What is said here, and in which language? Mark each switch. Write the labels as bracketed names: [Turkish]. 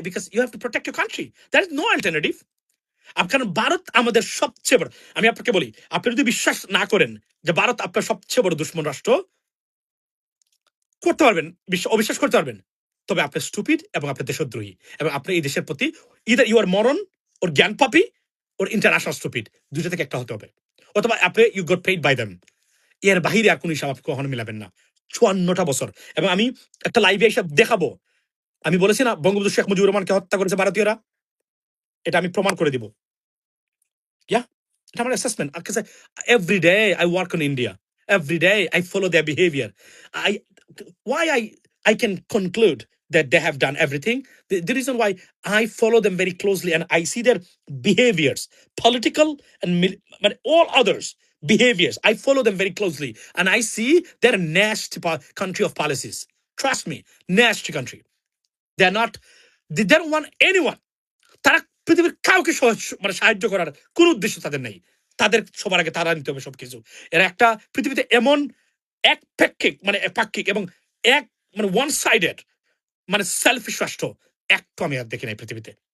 [English] Because you have to protect your country. There is no alternative. [Bangla] কারণ ভারত আমাদের সবচেয়ে বড়, আমি আপনাকে বলি, আপনি যদি বিশ্বাস না করেন যে ভারত আপনার সবচেয়ে বড় দুশ্মন রাষ্ট্র, করতে পারবেন, অবিশ্বাস করতে পারবেন, তবে আপনি স্টুপিড এবং আপনি দেশদ্রোহী, এবং আপনি এই দেশের প্রতি [English] either you are [Bangla] মরন ওর জ্ঞান পাপি ওর ইন্টারন্যাশনাল স্টুপিড, দুইটা থেকে একটা হতে হবে। অথবা আপনি [English] You got paid by them. [Bangla] এর বাহিরে আর কোন হিসাব আপনি কখনো মিলাবেন না। ৫৪টা বছর। এবং আমি একটা লাইভে এসে দেখাবো, আমি বলেছি না বঙ্গবন্ধু শেখ মুজিবুর রহমানকে হত্যা করেছে ভারতীয়রা, এটা আমি প্রমাণ করে দিব। [English] Yeah, it's my assessment. Because every day I work on India. Every day I follow their behavior. I why I can conclude that they have done everything. The reason why I follow them very closely and I see their behaviors, political and but all others behaviors. I follow them very closely and I see they're a nasty country of policies. Trust me, nasty country. They're not. They don't want anyone. [Bangla] তারা পৃথিবীর কাউকে মানে সাহায্য করার কোন উদ্দেশ্য তাদের নেই। তাদের সবার আগে তারা নিতে হবে সবকিছু। এরা একটা পৃথিবীতে এমন এক মানে পাক্ষিক এবং এক মানে ওয়ান সাইডেড মানে সেলফিশ রাষ্ট্র একটু আমি আর দেখি নাই পৃথিবীতে।